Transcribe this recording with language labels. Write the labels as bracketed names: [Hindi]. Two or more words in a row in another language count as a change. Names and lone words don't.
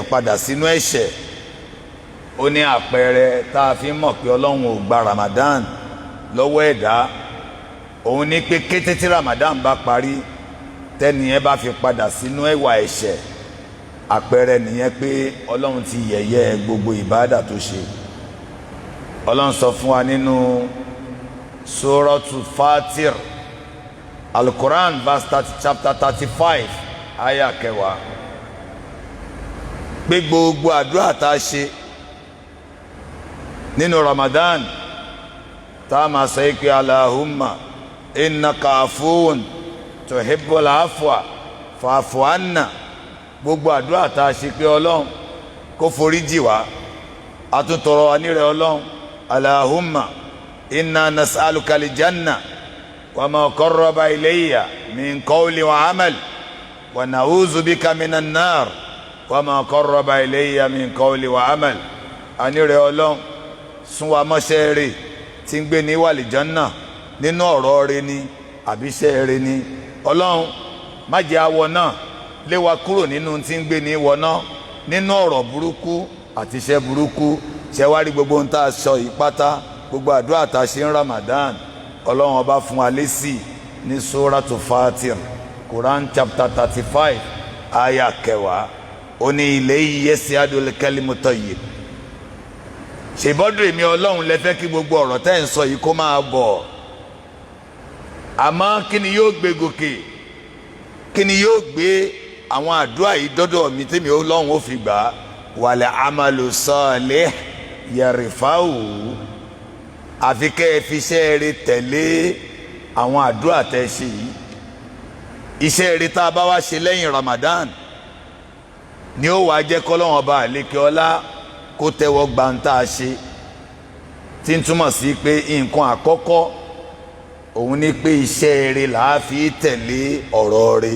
[Yoruba] padà sínú ẹ̀ṣẹ̀ ó ní àpẹẹrẹ tá a fi mọ̀ pé Ọlọ́run ò gba Ramadan lọ́wọ́ ẹ̀dá òun ní pé kété tí Ramadan bá parí tẹ́niyẹn bá fi padà sínú ẹ̀wà ẹ̀ṣẹ̀ àpẹẹrẹ nìyẹn pé Ọlọ́run ti yẹ̀yẹ́ gbogbo ìbádà tó ṣe Ọlọ́run sọ fún wa nínú Suratul Fatir Al-Quran chapter 35 aya 10 pé gbogbo àdúrà tá a ṣe nínú Ramadan tá a máa sọ pé [Arabic] اللهم إنك عفو تحب العفو فاعف [Yoruba] anna gbogbo àdúrà tá a ṣe pé Ọlọ́run kó forí jì wá àtúntọrọ anírẹ̀ Ọlọ́run [Arabic] اللهم إنا نسألك الجنة وما قرب إليها من قول وعمل ونعوذ بك من النار وما قرب إليها من قول وعمل [Yoruba] anírẹ̀ Ọlọ́run sún wa mọ́ṣẹ́ rẹ̀ tí ń gbé ní wàlìjánná nínú ọ̀rọ̀ rẹ̀ ni àbíṣẹ́ rẹ̀ ni. ọlọ́run má jẹ́ awọ náà lé wa kúrò nínú tí ń gbé ní wọná nínú ọ̀rọ̀ burúkú àti iṣẹ́ burúkú. ṣe wá rí gbogbo ohun tá a sọ yìí pátá, gbogbo àdúrà tá a ṣe ń Ramadan, ọlọ́run ọba fún wa lésì ní Suratu Fatir, Quran chapter 35 aya 10. ó ní [Arabic] إليه يصعد الكلم الطيب. [Yoruba] ṣèbọ́dọ̀ èmi ọlọ́run lẹ fẹ́ kí gbogbo ọ̀rọ̀ tẹ́ ń sọ yìí kó máa bọ̀, àmọ́ kí ni yóò gbé gòkè, kí ni yóò gbé àwọn àdúrà yìí dọ́dọ̀ mi tèmi ọlọ́run ó fi gbà á. [Arabic] والعمل الصالح يرفعه, [Yoruba] àfi kẹ́ ẹ fi iṣẹ́ rere tẹ̀lé àwọn àdúrà tẹ́ ṣe yìí. iṣẹ́ rere tá a bá wá ṣe lẹ́yìn Ramadan ni ó wàá jẹ́ kọ́lọ́run ọba àlékè ọlá kó tẹ́wọ́ gbà ń tá a ṣe, tí ń túmọ̀ sí pé nǹkan àkọ́kọ́ òun ni pé iṣẹ́ rere là á fi tẹ̀lé ọ̀rọ̀ rere.